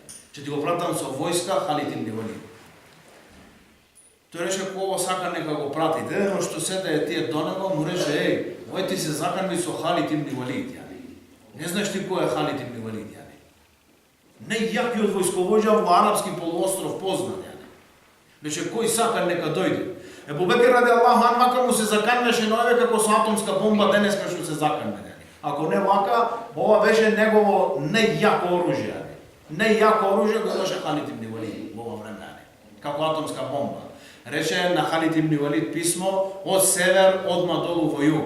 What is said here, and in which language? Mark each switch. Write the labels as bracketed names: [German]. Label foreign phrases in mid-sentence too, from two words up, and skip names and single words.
[Macedonian] Ќе ти го пратам со војска Халид ибн Валид. Тој рече, кога сака нека го прати. Дедено што седе тие до него, му рече, ој ти се заканви со Халид ибн Валид, јани. Не знаеш ти кој е Халид ибн Валид, јани. Најјакиот војсковоđа во арапски полуостров познат, јани. Рече, кој сака нека дојде. Ебу Бекир [Arabic] رضي الله عنه [Macedonian] мака му се заканваше на овие како со атомска бомба денеска што се заканва, јани. Ако не вака, ова беше негово најјако оружје, јани. Најјако оружје го имаше Халид ибн Валид во ова време, јани. Како атомска бомба. Рече на Халид ибн Валид писмо од север одма долу во југ.